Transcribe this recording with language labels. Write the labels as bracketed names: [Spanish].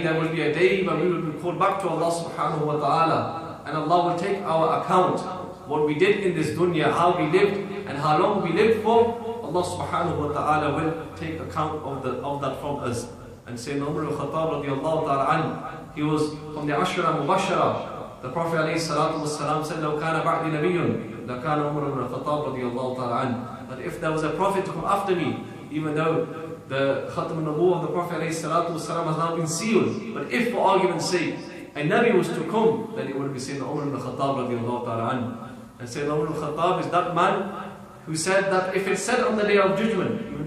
[English] there will be a day when we will be called back to Allah subhanahu wa ta'ala, and Allah will take our account, what we did in this dunya, how we lived and how long we lived for. Allah subhanahu wa ta'ala will take account of that from us. And Sayyidina Umar al-Khattab radiallahu ta'ala anhu, he was from the Ashra Mubashara. The Prophet alayhi salatu wasalam said, [Arabic] لَوْ كَانَ بَعْدِ نَبِيٌّ لَكَانَ عُمَرُ بْنُ الْخَطَّابِ رَضِيَ اللَّهُ تَعَالَى عَنْهُ. [English] That if there was a prophet to come after me, even though the Khatam al-Nabuwwah of the Prophet alayhi salatu wasalam has now been sealed, but if for argument's sake a Nabi was to come, then it would be Sayyidina Umar ibn Khattab radiallahu ta'ala anhu. And Sayyidina Umar ibn Khattab is that man who said that if it's said on the day of judgment, even